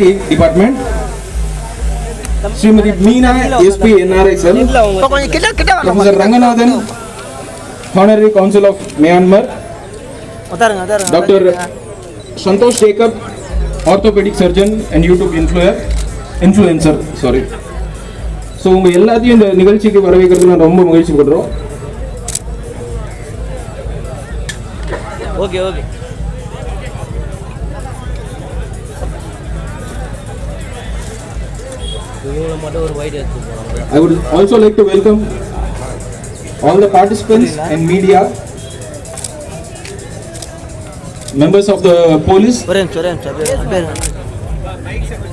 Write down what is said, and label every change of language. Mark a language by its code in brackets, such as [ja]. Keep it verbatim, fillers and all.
[en] department Shrimati Meena SP NRI cell professor Ranganathan honorary council of Myanmar doctor Santhosh Jacob orthopaedic surgeon and YouTube influer influencer sorry so [ta] உங்கள் எல்லாத்தையும் இந்த நிகழ்ச்சிக்கு வரவேற்கிறது நான் ரொம்ப மகிழ்ச்சி படுறோம். ஓகே ஓகே இவங்களை மட்டும் ஒரு வைட் எடுத்து போகிறோம். [en] I would also like to welcome all the participants and media, members of the police, [ta] ஒரே நிமிஷம் ஒரே நிமிஷம் அப்படியே அப்படியே இருங்க.